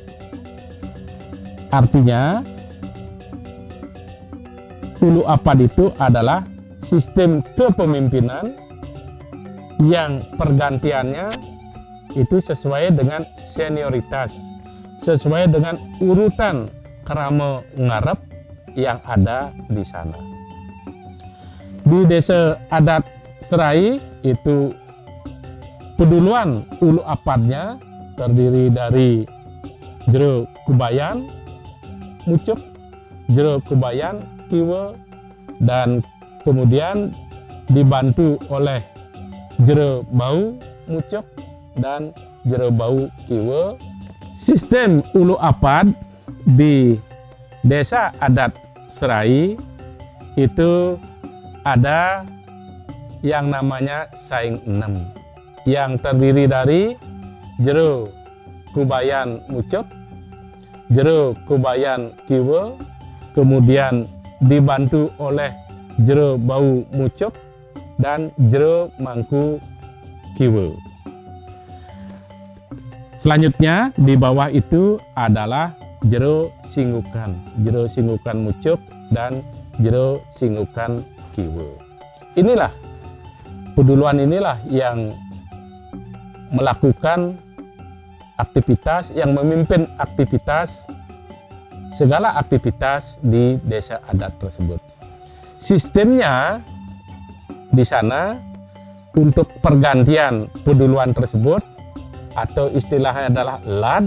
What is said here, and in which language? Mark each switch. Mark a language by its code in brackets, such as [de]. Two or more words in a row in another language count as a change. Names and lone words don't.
[id] Artinya ulu apad itu adalah sistem kepemimpinan yang pergantiannya itu sesuai dengan senioritas, sesuai dengan urutan kerama ngarep yang ada di sana. Di desa adat Serai itu peduluan ulu apadnya terdiri dari jero kubayan, mucuk, jero kubayan, kiwe, dan kemudian dibantu oleh jero bau, mucuk, dan jero bau, kiwe. Sistem ulu apad di desa adat Serai itu ada yang namanya saing 6 yang terdiri dari jero kubayan mucuk, jero kubayan kiwe, kemudian dibantu oleh jero bau mucuk dan jero mangku kiwe. Selanjutnya di bawah itu adalah jero singgukan mucuk dan jero singgukan kiwe. Inilah peduluan inilah yang melakukan aktivitas, yang memimpin aktivitas segala aktivitas di desa adat tersebut. Sistemnya di sana untuk pergantian peduluan tersebut atau istilahnya adalah lad.